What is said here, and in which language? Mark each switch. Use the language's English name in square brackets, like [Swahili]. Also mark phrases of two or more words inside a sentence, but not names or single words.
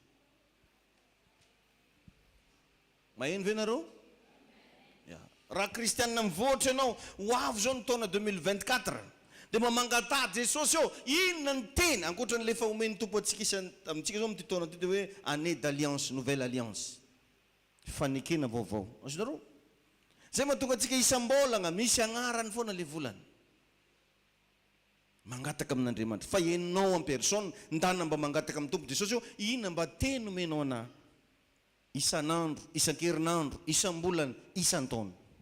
[Malagasy] maheno ve nareo raha kristianina mivoatra ianao ho avy zao ny taona 2024 dia mamangata Jesosy io inona ny teny ankoatran'lefa omeny tompo atsika amintsika zao amin'ity taona ty dia hoe [French] année d'alliance nouvelle alliance [Malagasy] fanekena vaovao azonareo zay mahatonga atsika isam-bolagna misy agnarany foana le volany mangataka amin'Andriamanitra fa ianao [French] en personne [Malagasy] ndana mba mangataka amin'ny tompo Jesosy io inona mba teny omenao ana isan'andro isan-kerinandro isam-bolana isan-taona